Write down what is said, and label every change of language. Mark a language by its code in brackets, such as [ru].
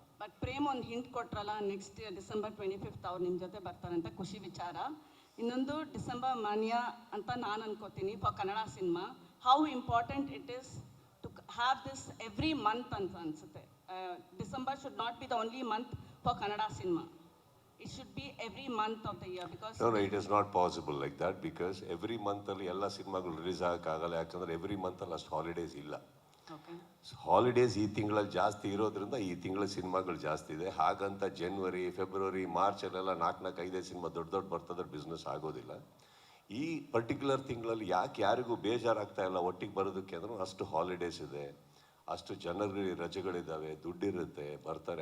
[kn] But Prem ಒಂದು hint ಕೊಟ್ರಲ್ಲ, next December 25 ಅವ್ರು ನಿಮ್ಮ ಜೊತೆ ಬರ್ತಾರೆ ಅಂತ ಖುಷಿ ವಿಚಾರ. ಇನ್ನೊಂದು ಡಿಸೆಂಬರ್ ಮಾನ್ಯ ಅಂತ ನಾನು ಅನ್ಕೋತೀನಿ for Kannada cinema. [en] how important it is to have this every month [kn] ಅಂತ ಅನ್ಸುತ್ತೆ. [en] December should not be the only month for Kannada cinema. It should be every month of the year, because... No, it is not possible like that, because every month [kn] ಅಲ್ಲಿ ಎಲ್ಲ ಸಿನಿಮಾಗಳು release ಆಗೋಕ್ಕಾಗಲ್ಲ. ಯಾಕಂದರೆ every ಮಂತಲ್ಲಿ ಅಷ್ಟು holidays ಇಲ್ಲ. Holidays ಈ ತಿಂಗಳಲ್ಲಿ ಜಾಸ್ತಿ ಇರೋದ್ರಿಂದ ಈ ತಿಂಗಳ ಸಿನಿಮಾಗಳು ಜಾಸ್ತಿ ಇದೆ. ಹಾಗಂತ ಜನವರಿ, ಫೆಬ್ರವರಿ, ಮಾರ್ಚಲ್ಲೆಲ್ಲ 4-5 ಸಿನಿಮಾ ದೊಡ್ಡ ಬರ್ತದ್ರೆ ಬಿಸ್ನೆಸ್ ಆಗೋದಿಲ್ಲ. ಈ ಪರ್ಟಿಕ್ಯುಲರ್ ತಿಂಗಳಲ್ಲಿ ಯಾರಿಗೂ ಬೇಜಾರಾಗ್ತಾ ಇಲ್ಲ ಒಟ್ಟಿಗೆ ಬರೋದಕ್ಕೆ ಅಂದ್ರೆ ಅಷ್ಟು ಹಾಲಿಡೇಸ್ ಇದೆ, ಅಷ್ಟು ಜನರಿಗೆ ರಜೆಗಳಿದ್ದಾವೆ, ದುಡ್ಡಿರುತ್ತೆ, ಬರ್ತಾರೆ.